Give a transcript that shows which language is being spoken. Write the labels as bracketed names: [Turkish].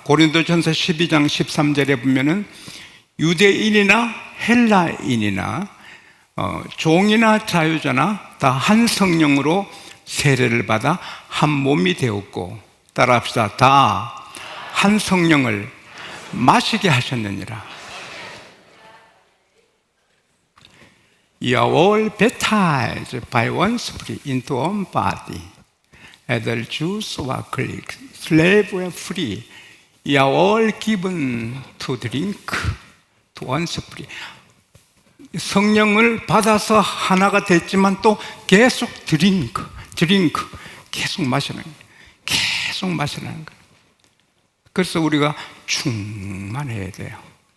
[Korean] 고린도전서 12장 13절에 보면은 유대인이나 헬라인이나 종이나 자유자나 다 한 성령으로 세례를 받아 한 몸이 되었고, 따라합시다. 다 한 성령을 마시게 하셨느니라. [English] You are all baptized by one Spirit into one body, either Jews or Greeks, slave or free. You are all given to drink to one Spirit. [Korean] 성령을 받아서 하나가 됐지만 또 계속 드링크, 계속 마시는 거예요. 계속 마시는 거예요. 그래서 우리가 충만해야 돼요.